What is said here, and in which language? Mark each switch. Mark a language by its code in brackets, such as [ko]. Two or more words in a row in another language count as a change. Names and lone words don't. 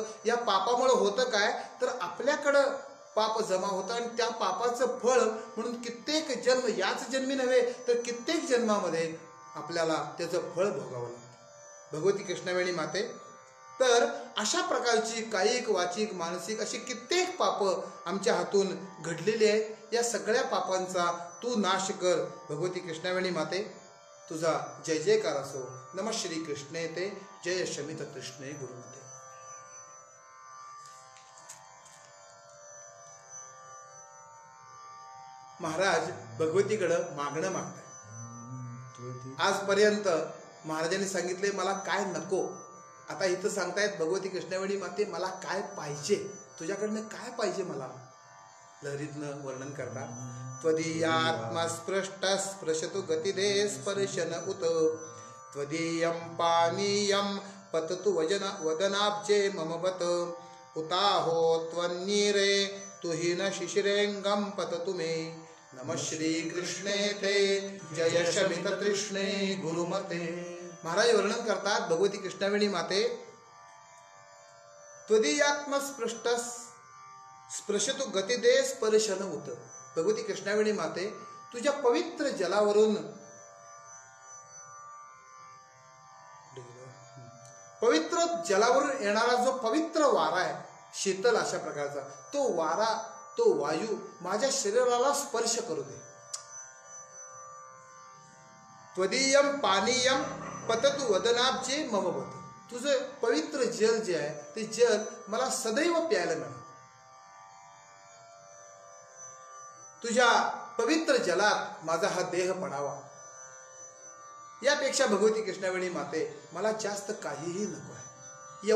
[mr] या पापामुळे होतं काय तर आपल्याकडं पाप जमा होतं आणि त्या पापाचं फळ म्हणून कित्येक जन्म, याच जन्मी नव्हे तर कित्येक जन्मामध्ये आपल्याला त्याचं फळ भोगावं लागतं. भगवती कृष्णवेणी माते, तर अशा प्रकारची कायिक, वाचिक, मानसिक अशी कित्येक पाप आमच्या हातून घडलेली आहेत. या सगळ्या पापांचा तू नाश कर भगवती कृष्णवेणी माते. तुझा जय जयकार असो. [sa] नमः श्री कृष्णे ते, जय शमित कृष्णे गुरुमते. [mr] महाराज भगवतीकडं मागणं मागताय. आजपर्यंत महाराजांनी सांगितले मला काय नको, आता इथं सांगतायत भगवती कृष्णवेणी माते मला काय पाहिजे, तुझ्याकडनं काय पाहिजे मला. लहरीतनं वर्णन करतात. [sa] त्वदीयात्मस्पृष्ट स्पृशतु गतिदे स्पर्शन उत, त्वदीयं पानीयं पततु वदनाब्जे मम बत, उताहो त्वन्नीरे तुहिन शिशिरेंगं पततु मे. नमः श्री कृष्णे ते, जय शमित तृष्णे गुरुमते. [mr] महाराज वर्णन करतात भगवती कृष्णवेणी माते, [sa] त्वदीयात्मस्पृष्ट स्पृशतु गतिदे स्पर्शन उत. [mr] भगवती कृष्णवेणी माते, तुझ्या पवित्र जलावरून, पवित्र जलावरून येणारा जो पवित्र वारा आहे, शीतल अशा प्रकारचा तो वारा, तो वायू माझ्या शरीराला स्पर्श करू दे. [sa] त्वदीयं पानीयं पततु वदनाब्जे मम बत. [mr] तुझं पवित्र जल जे आहे ते जल मला सदैव प्यायला मिळालं. तुझ्या पवित्र जलात माझा हा देह पडावा. यापेक्षा भगवती कृष्णवेणी माते मला जास्त काहीही नको आहे.